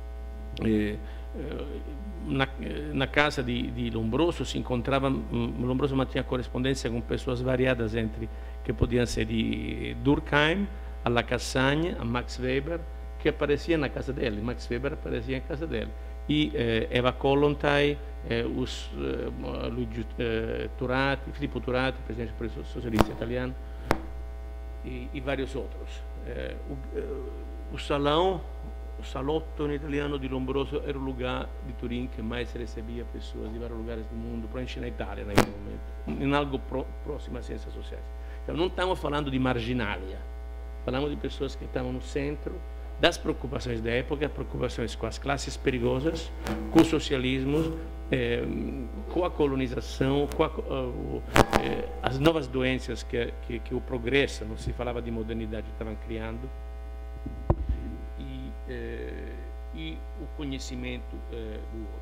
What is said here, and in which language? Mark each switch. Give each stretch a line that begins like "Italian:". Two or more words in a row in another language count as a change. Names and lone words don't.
Portuguese: Na casa de Lombroso se encontrava, Lombroso mantinha correspondência com pessoas variadas, que podiam ser de Durkheim, a Lacassagne, a Max Weber, que aparecia na casa dele. Max Weber aparecia na casa dele. E Eva Kollontai, Luigi Turati, Filippo Turati, presidente do Partito Socialista Italiano, e vários outros. O salotto em italiano de Lombroso era o lugar de Turim que mais recebia pessoas de vários lugares do mundo, provavelmente na Itália naquele momento, em algo próximo às ciências sociais. Então, não estamos falando de marginalia, falamos de pessoas que estavam no centro das preocupações da época, preocupações com as classes perigosas, com o socialismo, com a colonização, com as novas doenças que o progresso, não se falava de modernidade, estavam criando, e o conhecimento do outro.